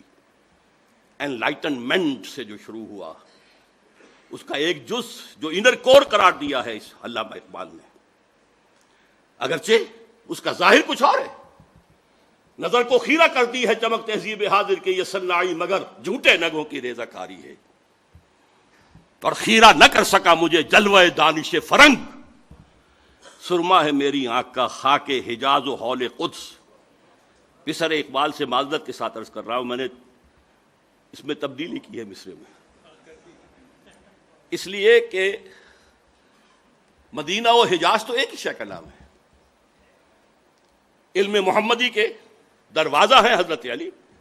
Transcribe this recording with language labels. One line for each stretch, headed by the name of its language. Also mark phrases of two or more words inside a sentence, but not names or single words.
Urdu: انلائٹنمنٹ سے جو شروع ہوا، اس کا ایک جز جو
English: inner core
Urdu: قرار دیا ہے اس علامہ اقبال نے، اگرچہ اس کا ظاہر کچھ اور ہے. نظر کو خیرہ کرتی ہے چمک تہذیب حاضر کے یہ صناعی، مگر جھوٹے نگوں کی ریزہ کاری ہے. اور خیرہ نہ کر سکا مجھے جلوہ دانش فرنگ، سرما ہے میری آنکھ کا خاک حجاز و حول قدس. پسر اقبال سے معذرت کے ساتھ عرض کر رہا ہوں، میں نے اس میں تبدیلی کی ہے مصرے میں، اس لیے کہ مدینہ و حجاز تو ایک ہی شے کا نام ہے. علم محمدی کے دروازہ ہیں حضرت علی.